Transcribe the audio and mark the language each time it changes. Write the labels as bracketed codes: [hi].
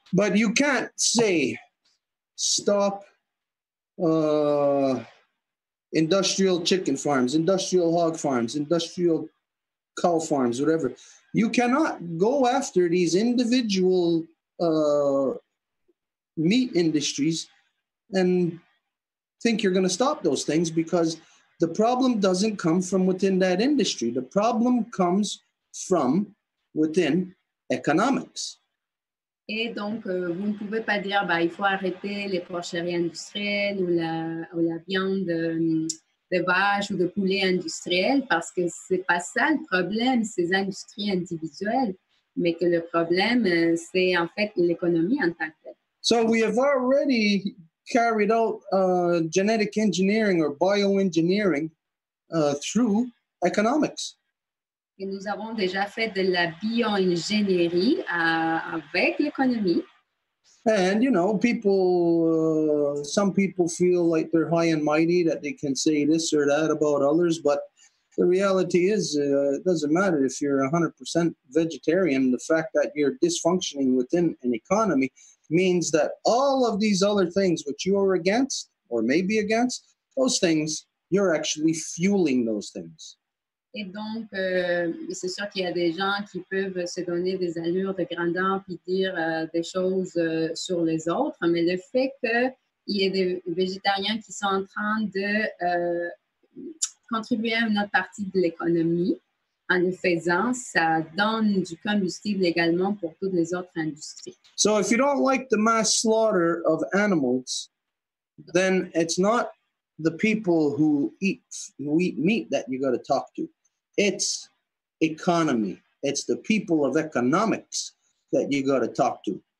[en] But you can't say stop industrial chicken farms, industrial hog farms, industrial cow farms, whatever. You cannot go after these individual meat industries and think you're going to stop those things, because the problem doesn't come from within that industry. The problem comes from within economics. [fr] Et donc, vous ne pouvez pas dire il faut arrêter les porcheries industrielles ou la viande de vache ou de poulet industriel, parce que ce n'est pas ça le problème, ces industries individuelles, mais que le problème, c'est en fait l'économie en tant que telle. [en] So we have already carried out genetic engineering or bioengineering through economics. [fr] Et nous avons déjà fait de la bioingénierie avec l'économie. [en] And, you know, people, some people feel like they're high and mighty, that they can say this or that about others, but the reality is it doesn't matter if you're 100% vegetarian. The fact that you're dysfunctioning within an economy means that all of these other things which you are against or maybe against, those things, you're actually fueling those things. [fr] Et donc, c'est sûr qu'il y a des gens qui peuvent se donner des allures de grandeur puis dire des choses sur les autres, mais le fait qu'il y ait des végétariens qui sont en train de contribuer à une autre partie de l'économie, en le faisant, ça donne du combustible également pour toutes les autres industries. [en] So if you don't like the mass slaughter of animals, then it's not the people who eat meat that you got to talk to. It's economy. It's the people of economics that you got to talk to.